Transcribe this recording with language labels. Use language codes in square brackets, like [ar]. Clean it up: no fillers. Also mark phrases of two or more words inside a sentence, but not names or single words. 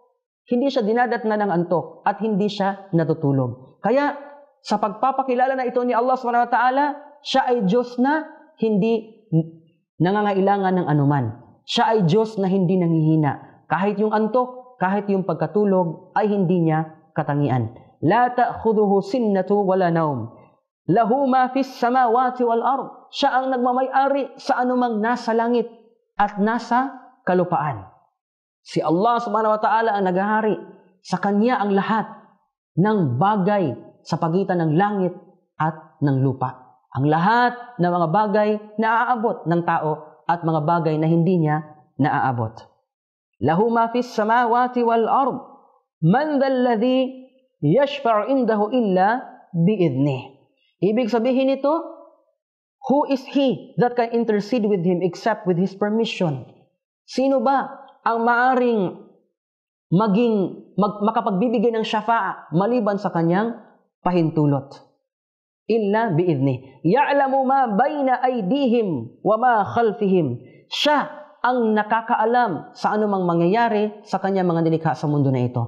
[tl] Hindi siya dinadatna ng antok at hindi siya natutulog. Kaya sa pagpapakilala na ito ni Allah [ar] سبحانه وتعالى, [tl] siya ay Diyos na hindi nangangailangan ng anuman. Siya ay Diyos na hindi nanghihina. Kahit yung antok, kahit yung pagkatulog, ay hindi niya katangian. [ar] لا تأخذه سنة ولا نوم له ما في السماوات والأرض. [tl] Siya ang nagmamay-ari sa anumang nasa langit at nasa kalupaan. Si Allah [ar] سبحانه وتعالى [tl] ang naghahari. Sa Kanya ang lahat ng bagay sa pagitan ng langit at ng lupa. Ang lahat ng mga bagay na aabot ng tao at mga bagay na hindi niya naaabot. [ar] له ما في السماوات والأرض من ذا الذي يشفع عنده إلا بإذنه. [tl] Ibig sabihin nito, [en] who is he that can intercede with him except with his permission? [tl] Sino ba ang maaring makapagbibigay ng syafa'a maliban sa kanyang pahintulot? [ar] إلا بإذنه. يعلم ما بين أيديهم وما خلفهم. [tl] Siya ang nakakaalam sa anumang mangyayari sa kanyang mga nilikha sa mundo na ito.